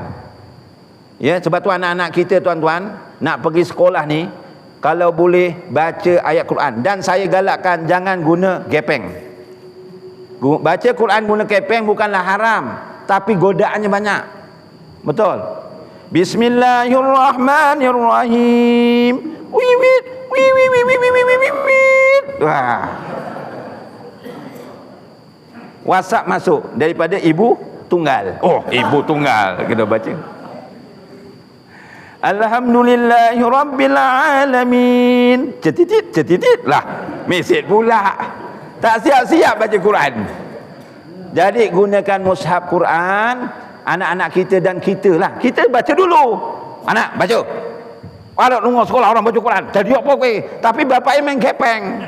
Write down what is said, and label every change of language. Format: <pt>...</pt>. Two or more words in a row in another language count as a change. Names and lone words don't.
<ms>Ya, sebab tu anak-anak kita tuan-tuan nak pergi sekolah ni, kalau boleh baca ayat Quran. Dan saya galakkan jangan guna gepeng. Baca Quran guna gepeng bukanlah haram, tapi godaannya banyak. Betul? Bismillahirrahmanirrahim.</ms> <jv>Wiwit, wiwit. Wah.</jv> <ms>WhatsApp masuk daripada ibu tunggal. Oh, ibu tunggal kita baca. Alhamdulillahi rabbil alamin. Cetitit lah. Mesej pula. Tak siap-siap baca Quran. Jadi gunakan mushaf Quran. Anak-anak kita dan kita lah. Kita baca dulu. Anak baca. Ada tunggu sekolah orang baca Quran. Jadi apa kowe? Tapi bapaknya main kepeng.</ms>